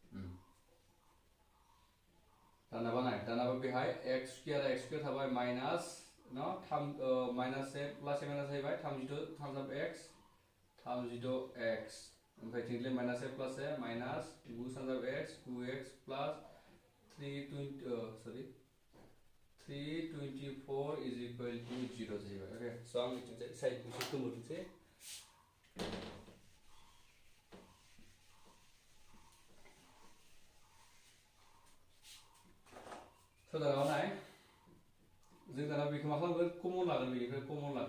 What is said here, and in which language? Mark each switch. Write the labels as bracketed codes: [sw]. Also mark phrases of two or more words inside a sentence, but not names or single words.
[brx] दानाबा नाय दानाबा बेहाय [en] x square [brx] थाबाय माइनास न माइनास 1 [en] plus a minus [brx] जाहैबाय 36 थामजाब x 36x ओमफ्राय थिंले माइनास a प्लास a माइनास 9 सानजाब x 9x प्लास 324 [en] is equal to [brx] 0 जाहैबाय। [en] okay so' [brx] आं बिथिंजाय साइडखौ एसे खोमोरनोसै। स' दाना नाय जों दाना बेखौ मा खालामगोन कमन लागोन बेनिफ्राय कमन लागोन।